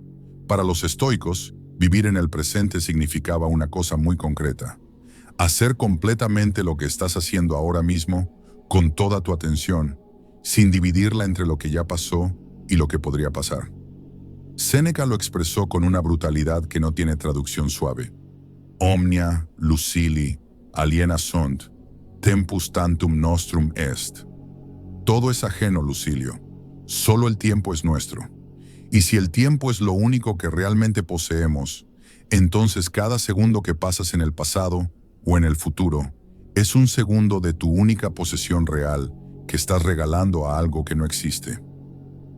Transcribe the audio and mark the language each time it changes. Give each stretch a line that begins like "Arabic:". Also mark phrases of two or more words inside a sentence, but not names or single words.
Spanish: Para los estoicos, vivir en el presente significaba una cosa muy concreta: hacer completamente lo que estás haciendo ahora mismo, con toda tu atención, sin dividirla entre lo que ya pasó y lo que podría pasar. Séneca lo expresó con una brutalidad que no tiene traducción suave.
Latin: Omnia lucili aliena sunt, tempus tantum nostrum est.
Spanish: Todo es ajeno, Lucilio. Solo el tiempo es nuestro. Y si el tiempo es lo único que realmente poseemos, entonces cada segundo que pasas en el pasado o en el futuro es un segundo de tu única posesión real que estás regalando a algo que no existe.